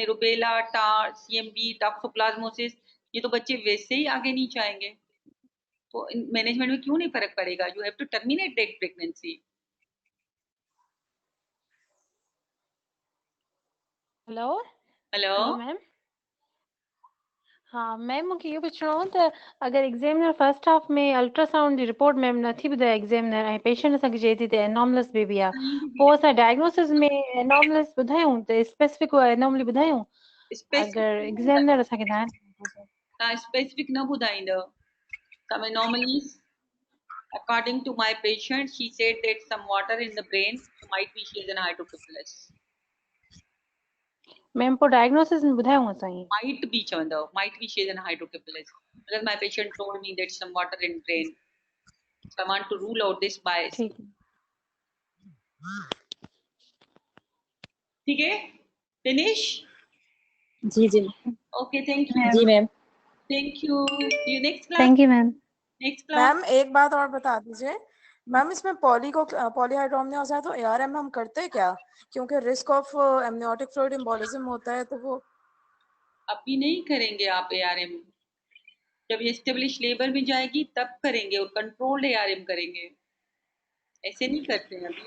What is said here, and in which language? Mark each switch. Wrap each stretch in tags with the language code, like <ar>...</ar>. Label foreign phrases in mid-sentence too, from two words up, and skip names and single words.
<en>rubella, TAR, CMV, toxoplasmosis,</en> <ur>یہ تو بچے ویسے ہی آگے نہیں جائیں گے، تو مینجمنٹ میں کیوں نہیں فرق پڑے گا?</ur> <en>You have to terminate that pregnancy. Hello Hello Hello ma'am.</en> <sd>हाँ मैम मूंखे इहो पुछिणो हो त अगरि एग्ज़ामिनर</sd> <en>first half</en> <sd>में अल्ट्रासाउंड जी रिपोर्ट मैम नथी ॿुधाए एग्ज़ामिनर ऐं पेशेंट असांखे चए थी त</sd> <en>anomalous baby</en> <sd>आहे, पोइ असां डायग्नोसिस में एनॉमलस ॿुधायूं त</sd> <en>specific anomaly</en> <sd>ॿुधायूं अगरि एग्ज़ामिनर असांखे तव्हां स्पेसिफिक न ॿुधाईंदव।</sd> <en>Some anomalies, according to my patient, she said that some water in the brain, so might be she is an hydrocephalus।</en> <sd>मैम पोइ डायग्नोसिस में ॿुधायूं असां ईअं?</sd> <en>might be चवंदव, might be she is an hydrocephalus because my patient told me that some water in brain, so I want to rule out this bias।</en> <ur>ٹھیک ٹھیک ہے, finish? جی جی</ur> <en>Okay, thank you।</en> <ur>جی میم.</ur> <en>Thank you। See you next class। Thank you ma'am. Next class।</en> <ur>میم ایک بات اور بتا دیجیے میم، اس میں پولی ہائیڈرومنیاز ہے تو ARM ہم کرتے ہیں کیا? کیونکہ</ur> <en>risk of amniotic fluid embolism</en> <ur>ہوتا ہے، تو وہ ابھی نہیں کریں گے آپ ARM، جب یہ</ur> <en>establish labor</en> <ur>میں جائے گی تب کریں گے، اور کنٹرولڈ ARM کریں گے، ایسے نہیں کرتے ہیں ابھی.</ur>